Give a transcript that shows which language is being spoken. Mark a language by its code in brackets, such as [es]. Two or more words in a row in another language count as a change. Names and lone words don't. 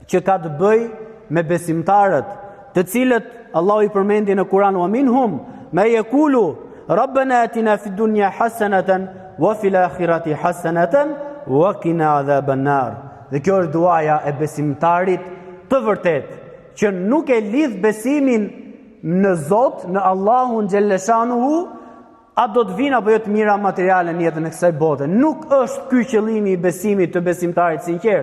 [sq] që ka të bëj me besimtarët, të cilët Allahu i përmendi në Kur'an, [ar] ومنهم من يقول ربنا آتنا في الدنيا حسنة وفي الآخرة حسنة وقنا عذاب النار. [sq] Dhe kjo është duaja e besimtarit të vërtet, që nuk e lidh besimin në Zot, në Allahun xhelleshanuhu, a do të vinë apo jo të mira materiale në jetën e kësaj bote. Nuk është ky qëllimi i besimit të besimtarit sinqert.